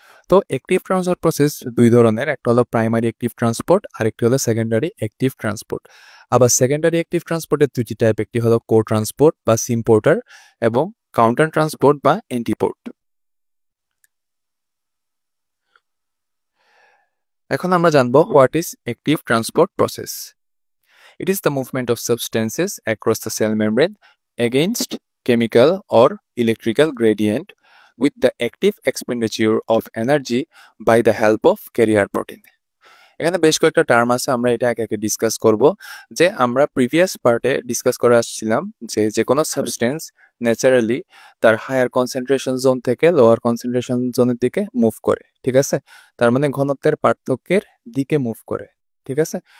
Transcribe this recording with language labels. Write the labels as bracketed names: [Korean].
[Bangla] তো active transport process দুই ধরনের, একটা হলো প্রাইমারি অ্যাক্টিভ ট্রান্সপোর্ট, আরেকটি হলো সেকেন্ডারি অ্যাক্টিভ ট্রান্সপোর্ট। আবার সেকেন্ডারি অ্যাক্টিভ ট্রান্সপোর্টের দুটি টাইপ, একটি হলো কো ট্রান্সপোর্ট বা সিমপোর্টার এবং কাউন্টার ট্রান্সপোর্ট বা এন্টিপোর্ট। এখন আমরা জানব [English] What is active transport process. It is the movement of substances across the cell membrane against chemical or electrical gradient with the active expenditure of energy by the help of carrier protein. [Bangla] এখানে বেশ কয়েকটা term আছে, আমরা এটা একে একে discuss করব। যে আমরা প্রিভিয়াস পার্টে ডিসকাস করে আসছিলাম যে কোনো সাবস্টেন্স ন্যাচারালি তার হায়ার কনসেন্ট্রেশন জোন থেকে লোয়ার কনসেন্ট্রেশন জোনের দিকে মুভ করে, ঠিক আছে? তার মানে ঘনত্বের পার্থক্যের দিকে মুভ করে, ঠিক আছে?